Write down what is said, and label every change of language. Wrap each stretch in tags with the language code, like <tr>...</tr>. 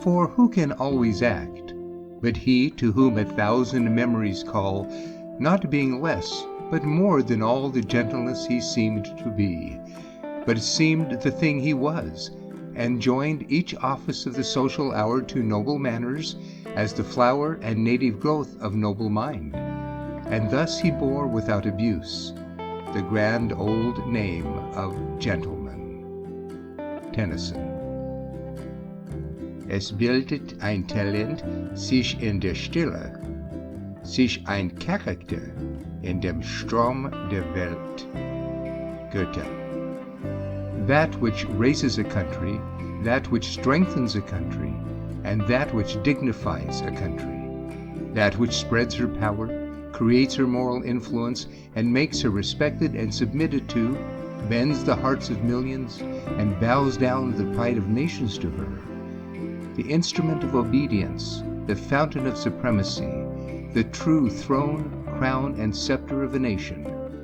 <en>For who can always act, but he to whom 1,000 memories call, not being less, but more than all the gentleness he seemed to be, but seemed the thing he was, and joined each office of the social hour to noble manners, as the flower and native growth of noble mind. And thus he bore without abuse the grand old name of gentleman. Tennyson.</en> <de>Es bildet ein Talent sich in der Stille, sich ein Charakter in dem Strom der Welt.</de> <en>Goethe. That which raises a country, that which strengthens a country, and that which dignifies a country, that which spreads her power, creates her moral influence, and makes her respected and submitted to, bends the hearts of millions, and bows down the pride of nations to her, the instrument of obedience, the fountain of supremacy, the true throne, crown, and scepter of a nation.</en>